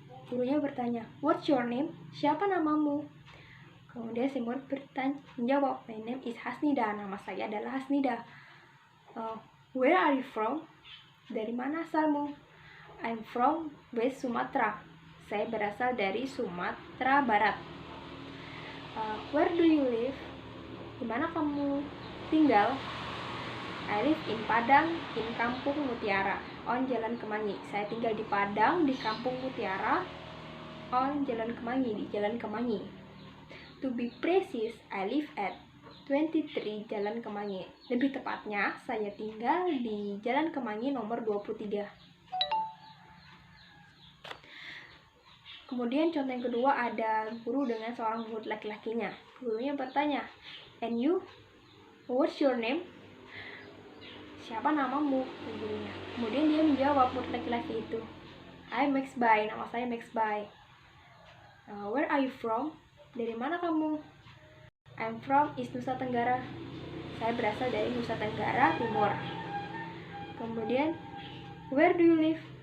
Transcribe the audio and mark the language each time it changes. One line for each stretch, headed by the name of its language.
Indonesian: Gurunya bertanya,
English: "What's your name?"
Indonesian: Siapa namamu? Kemudian si murid menjawab,
English: "My name is Hasnida."
Indonesian: Nama saya adalah Hasnida.
English: Where are you from?
Indonesian: Dari mana asalmu?
English: I'm from West Sumatra.
Indonesian: Saya berasal dari Sumatera Barat.
English: Where do you live?
Indonesian: Di mana kamu tinggal?
English: I live in Padang, in Kampung Mutiara, on Jalan Kemangi.
Indonesian: Saya tinggal di Padang, di Kampung Mutiara, on Jalan Kemangi, di Jalan Kemangi.
English: To be precise, I live at 23 Jalan Kemangi.
Indonesian: Lebih tepatnya, saya tinggal di Jalan Kemangi nomor 23. Kemudian contoh yang kedua, ada guru dengan seorang murid laki-lakinya. Gurunya bertanya,
English: "And you? What's your name?"
Indonesian: Siapa namamu? Gurunya. Kemudian dia menjawab, murid laki-laki itu,
English: "I'm Max Bay,
Indonesian: nama saya Max Bay."
English: Where are you from?
Indonesian: Dari mana kamu?
English: I'm from East Nusa Tenggara.
Indonesian: Saya berasal dari Nusa Tenggara Timur. Kemudian,
English: where do you live?